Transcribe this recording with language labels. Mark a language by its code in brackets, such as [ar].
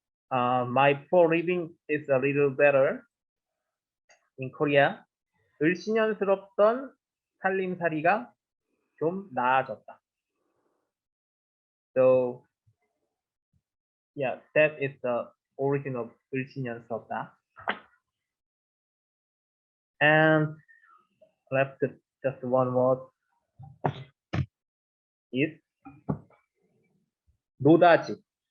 [en] My poor living is a little better in Korea. [ko] 을씨년스럽던 살림살이가 좀 나아졌다. [en] So yeah, that is the origin of 을씨년스럽다. And left just one word is 노다지.